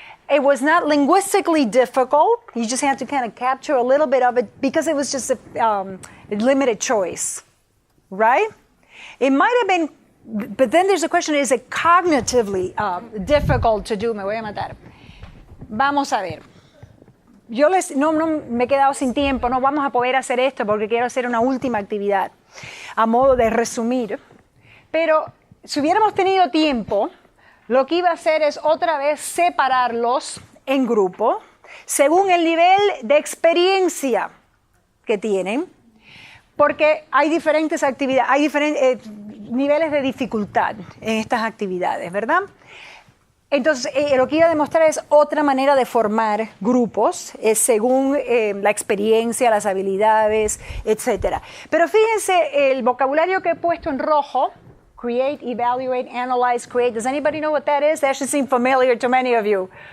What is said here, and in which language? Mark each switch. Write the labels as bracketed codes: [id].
[en] It was not linguistically difficult. You just had to kind of capture a little bit of it because it was just a limited choice, right? It might have been, but then there's a question, is it cognitively difficult to do? [es] Me voy a matar. Vamos a ver. Yo no me he quedado sin tiempo, no vamos a poder hacer esto porque quiero hacer una última actividad a modo de resumir. Pero si hubiéramos tenido tiempo, lo que iba a hacer es otra vez separarlos en grupo, según el nivel de experiencia que tienen, porque hay diferentes actividades, hay diferentes niveles de dificultad en estas actividades, ¿verdad? Entonces, lo que iba a demostrar es otra manera de formar grupos, según la experiencia, las habilidades, etc. Pero fíjense, el vocabulario que he puesto en rojo, [en] create, evaluate, analyze, create. Does anybody know what that is? That should seem familiar to many of you.